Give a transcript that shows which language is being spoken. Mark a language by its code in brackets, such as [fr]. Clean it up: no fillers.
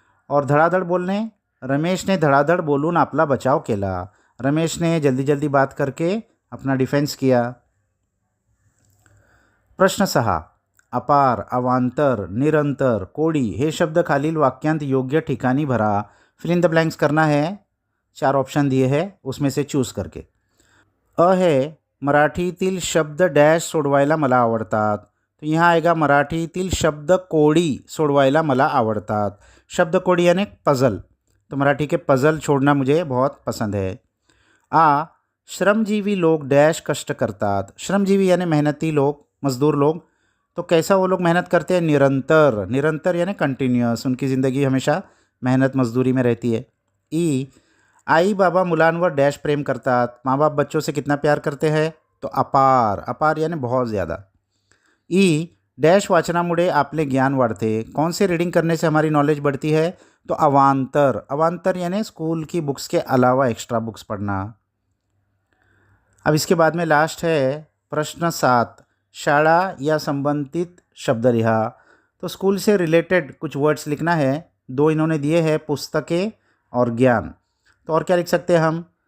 [hi] और धड़ाधड़ बोलने, [mr] रमेश ने धड़ाधड़ बोलून आपला बचाव केला, [hi] रमेश ने जल्दी जल्दी बात करके अपना डिफेंस किया। [mr] प्रश्न 6, अपार, अवांतर, निरंतर, कोडी हे शब्द खालील वाक्यांत योग्य ठिकाणी भरा। [hi] फिल इन द ब्लैंक्स करना है। 4 ऑप्शन दिए हैं, उसमें से चूज करके। [mr] अ है, मराठीतील शब्द डॅश सोडवायला मला आवडतात। [hi] तो यहाँ आएगा [mr] मराठीतील शब्द कोडी सोडवायला मला आवडतात। [hi] शब्द कोडी यानी पजल, तो मराठी के पज़ल छोड़ना मुझे बहुत पसंद है। आ, [mr] श्रमजीवी लोग डैश कष्ट करतात। [hi] श्रमजीवी यानी मेहनती लोग, मजदूर लोग। तो कैसा वो लोग मेहनत करते हैं? निरंतर। निरंतर यानी कंटिन्यूअस, उनकी ज़िंदगी हमेशा मेहनत मजदूरी में रहती है। [mr] ई, आई बाबा मुलांवर डैश प्रेम करतात। [hi] माँ बाप बच्चों से कितना प्यार करते हैं? तो अपार। अपार यानी बहुत ज़्यादा। [mr] ई, डैश वाचनामुळे आपले ज्ञान वाढते। [hi] कौन से रीडिंग करने से हमारी नॉलेज बढ़ती है? तो अवांतर। अवांतर यानी स्कूल की बुक्स के अलावा एक्स्ट्रा बुक्स पढ़ना। अब इसके बाद में लास्ट है प्रश्न 7, [mr] शाला या संबंधित शब्द लिहा। [hi] तो स्कूल से रिलेटेड कुछ वर्ड्स लिखना है। 2 इन्होंने दिए हैं, पुस्तकें और ज्ञान। तो और क्या लिख सकते हैं हम?